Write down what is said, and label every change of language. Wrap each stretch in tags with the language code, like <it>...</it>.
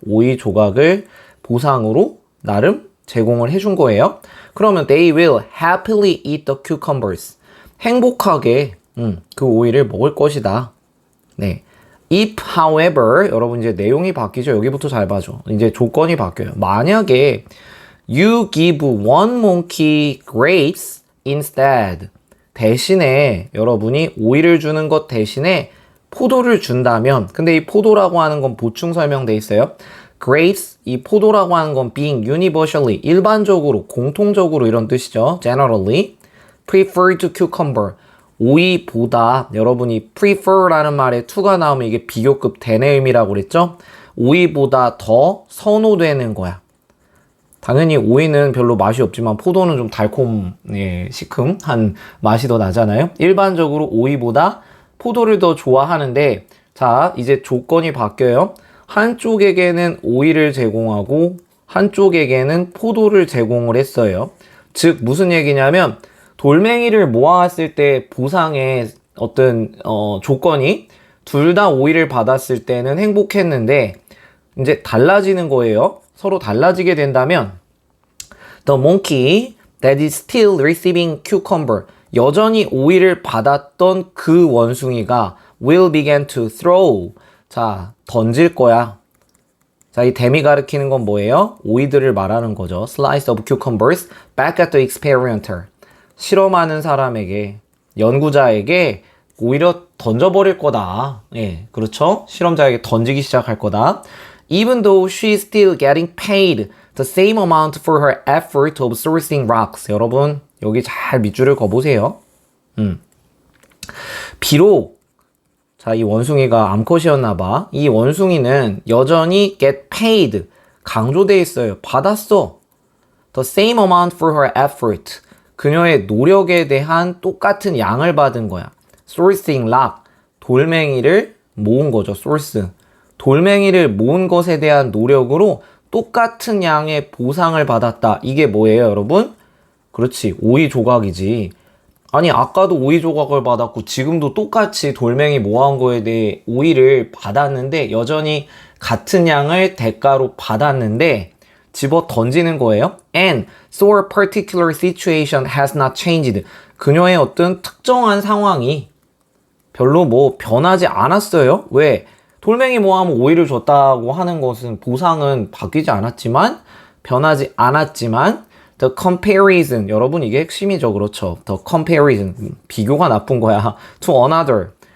<ko>오이 조각을 보상으로 나름 제공을 해준 거예요. 그러면</ko> <en>they will happily eat the cucumbers.</en> <ko>행복하게 그 오이를 먹을 것이다. 네.</ko> <en>If, however,</en> <ko>여러분 이제 내용이 바뀌죠. 여기부터 잘 봐줘. 이제 조건이 바뀌어요. 만약에</ko> <en>you give one monkey grapes instead.</en> <ko>대신에 여러분이 오이를 주는 것 대신에 포도를 준다면, 근데 이 포도라고 하는 건 보충 설명돼 있어요. grapes, 이 포도라고 하는 건</ko> <en>being universally,</en> <ko>일반적으로, 공통적으로 이런 뜻이죠.</ko> <en>generally, preferred to cucumber.</en> <ko>오이보다 여러분이 prefer라는 말에 to가 나오면 이게 비교급 대내 의미라고 그랬죠? 오이보다 더 선호되는 거야. 당연히 오이는 별로 맛이 없지만 포도는 좀 시큼한 맛이 더 나잖아요. 일반적으로 오이보다 포도를 더 좋아하는데, 자, 이제 조건이 바뀌어요. 한쪽에게는 오이를 제공하고 한쪽에게는 포도를 제공을 했어요. 즉 무슨 얘기냐면 돌멩이를 모았을 때 보상의 어떤 조건이 둘 다 오이를 받았을 때는 행복했는데 이제 달라지는 거예요. 서로 달라지게 된다면</ko> <en>the monkey that is still receiving cucumber,</en> <ko>여전히 오이를 받았던 그 원숭이가</ko> <en>will begin to throw.</en> <ko>자, 던질 거야. 자, 이 댐이 가리키는 건 뭐예요? 오이들을 말하는 거죠.</ko> <en>Slice of cucumbers back at the experimenter.</en> <ko>실험하는 사람에게, 연구자에게 오히려 던져버릴 거다. 예, 그렇죠? 실험자에게 던지기 시작할 거다.</ko> <en>Even though she's still getting paid the same amount for her effort of sourcing rocks.</en> <ko>여러분, 여기 잘 밑줄을 그어보세요. 비록 자, 이 원숭이가 암컷이었나봐. 이 원숭이는 여전히</ko> <en>get paid.</en> <ko>강조돼 있어요. 받았어.</ko> <en>The same amount for her effort.</en> <ko>그녀의 노력에 대한 똑같은 양을 받은 거야.</ko> <en>sourcing rock.</en> <ko>돌멩이를 모은 거죠. source. 돌멩이를 모은 것에 대한 노력으로 똑같은 양의 보상을 받았다. 이게 뭐예요, 여러분? 그렇지. 오이 조각이지. 아니 아까도 오이 조각을 받았고 지금도 똑같이 돌멩이 모아온 거에 대해 오이를 받았는데 여전히 같은 양을 대가로 받았는데 집어 던지는 거예요.</ko> <en>And so a particular situation has not changed.</en> <ko>그녀의 어떤 특정한 상황이 별로 뭐 변하지 않았어요. 왜? 돌멩이 모아면 오이를 줬다고 하는 것은 보상은 바뀌지 않았지만 변하지 않았지만</ko> <en>The comparison.</en> <ko>여러분 이게 핵심이죠. 그렇죠.</ko> <en>The comparison.</en> <ko>비교가 나쁜 거야.</ko> <en>To another.</en>